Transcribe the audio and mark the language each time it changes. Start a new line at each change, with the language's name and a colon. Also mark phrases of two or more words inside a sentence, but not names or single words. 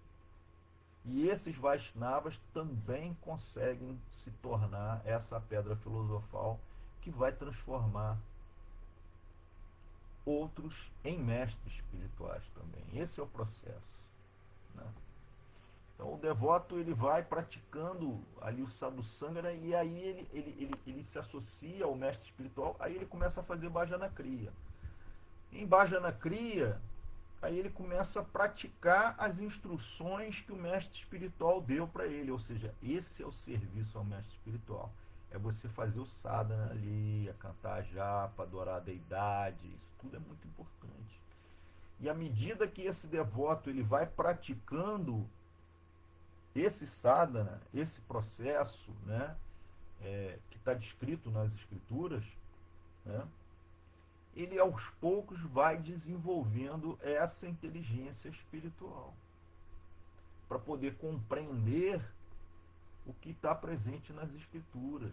Portuguese: E esses Vaishnavas também conseguem se tornar essa pedra filosofal que vai transformar outros em mestres espirituais também. Esse é o processo, né? Então o devoto, ele vai praticando ali o sadhusanga, e aí ele se associa ao mestre espiritual, aí ele começa a fazer
Sanskrit: भजन क्रिया.
Portuguese: Em
Sanskrit: भजन क्रिया,
Portuguese: aí ele começa a praticar as instruções que o mestre espiritual deu para ele, ou seja, esse é o serviço ao mestre espiritual. É você fazer o sadhana ali, a cantar a japa, adorar a deidade, isso tudo é muito importante. E à medida que esse devoto ele vai praticando esse sadhana, esse processo, né, que está descrito nas escrituras, né, ele aos poucos vai desenvolvendo essa inteligência espiritual para poder compreender o que está presente nas escrituras.